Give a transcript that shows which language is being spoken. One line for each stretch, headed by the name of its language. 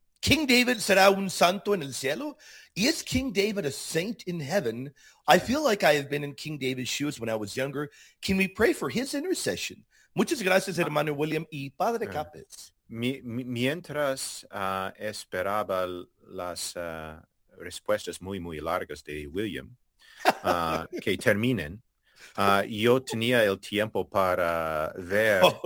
Spanish: King David será un santo en el cielo?
English: Is King David a saint in heaven? I feel like I have been in King David's shoes when I was younger. Can we pray for his intercession?
Spanish: Muchas gracias, hermano William y padre Capes. Mientras esperaba las respuestas muy, muy largas de William, que terminen, yo tenía el tiempo para ver...